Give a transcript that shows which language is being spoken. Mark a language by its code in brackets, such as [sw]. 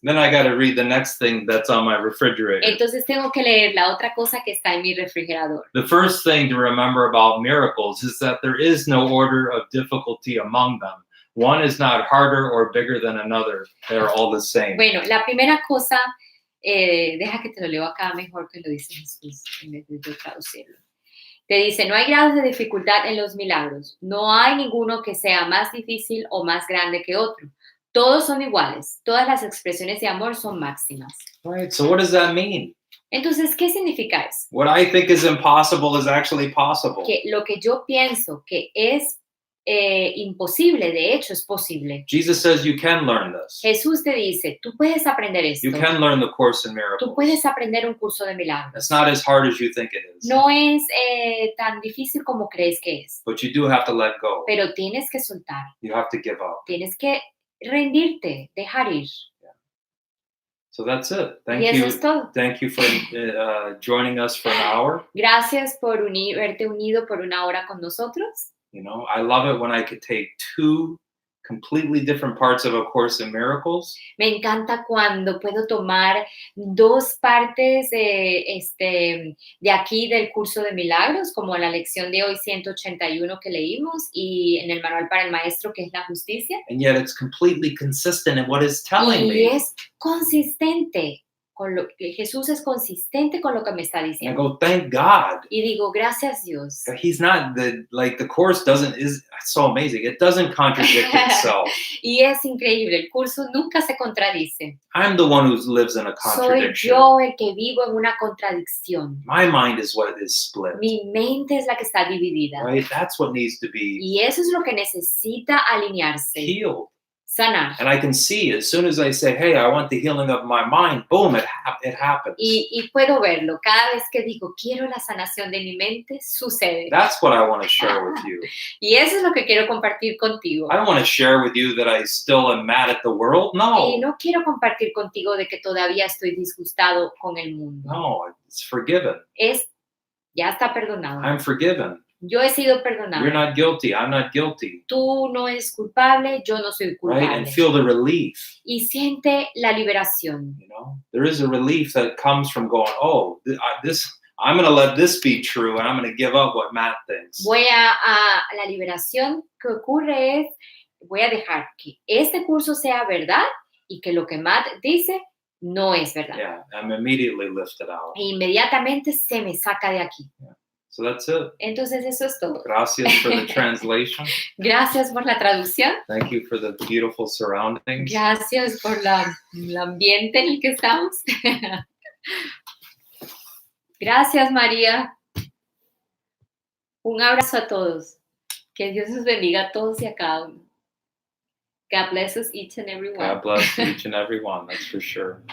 [en] then I got to read the next thing that's on my refrigerator. [es] entonces tengo que leer la otra cosa que está en mi refrigerador. [en] The first thing to remember about miracles is that there is no order of difficulty among them. One is not harder or bigger than another. They're all the same. [es] Bueno, la primera cosa, deja que te lo leo acá mejor que lo dice Jesús en vez de traducirlo. Te dice, no hay grados de dificultad en los milagros. No hay ninguno que sea más difícil o más grande que otro. Todos son iguales. Todas las expresiones de amor son máximas. [en] Right? So what does that mean? [es] Entonces, ¿qué significa eso? [en] What I think is impossible is actually possible. [es] Que lo que yo pienso que es imposible, de hecho, es posible. [en] Jesus says you can learn this. [es] Jesús te dice, tú puedes aprender esto. [en] You can learn the Course in [es] Tú [en] Miracles. [es] puedes aprender un curso de milagros. [en] It's not as hard as you think it is. [es] No es tan difícil como crees que es, [en] But you do have to let go. [es] pero tienes que soltar, [en] You have to give up. [es] tienes que rendirte, dejar ir. [en] So that's it. [es] Y eso es todo. [en] Thank you for joining us for an hour. [es] Gracias por verte unido por una hora con nosotros. [en] I love it when I could take two completely different parts of A Course in Miracles [es] Me encanta cuando puedo tomar dos partes de aquí del curso de milagros, como la lección de hoy 181 que leímos y en el manual para el maestro que es la justicia. [en] and yet it's completely consistent in what it's telling [es] Y [en] me. [es] es consistente con lo que Jesús es consistente con lo que me está [en] And I [es] diciendo. [en] go, thank God. [es] Y digo, gracias Dios. [en] He's not the Course is so amazing. It doesn't contradict itself. [es] Y es increíble, el curso nunca se contradice. [en] I'm the one who lives in a [es] Soy [en] contradiction. [es] yo el que vivo en una contradicción. [en] My mind is what is split. [es] Mi mente es la que está dividida. [en] Right? That's what needs to be [es] Y eso es lo que necesita alinearse, [en] healed. [es] sanar. [en] And I can see as soon as I say, hey, I want the healing of my mind, boom, it happens. [es] Y puedo verlo. Cada vez que digo, quiero la sanación de mi mente, sucede. [en] That's what I want to share with you. [es] Y eso es lo que quiero compartir contigo. [en] I don't want to share with you that I still am mad at the world. [es] Y [en] No, [es] no quiero compartir contigo de que todavía estoy disgustado con el mundo. [en] no, it's forgiven. [es] Ya está perdonado. [en] I'm forgiven. [es] Yo he sido [en] You're [es] perdonado. [en] not guilty. I'm not guilty. [es] Tú no eres culpable, yo no soy [en] Right? [es] culpable. [en] And feel the relief. [es] Y siente la liberación. [en] You know, there is a relief that comes from going, oh, I'm going to let this be true, and I'm going to give up what Matt thinks. [es] La liberación que ocurre es, voy a dejar que este curso sea verdad y que lo que Matt dice no es verdad. [en] Yeah, I'm immediately lifted out. [es] E inmediatamente se me saca de aquí. [en] So that's it. [es] Entonces eso es todo. [en] Gracias for the translation. [es] Gracias por la traducción. [en] Thank you for the beautiful surroundings. [es] Gracias por el ambiente en el que estamos. Gracias, María. Un abrazo a todos. Que Dios los bendiga a todos y a cada uno. [en] God bless us each and every one. God bless each and every one, that's for sure.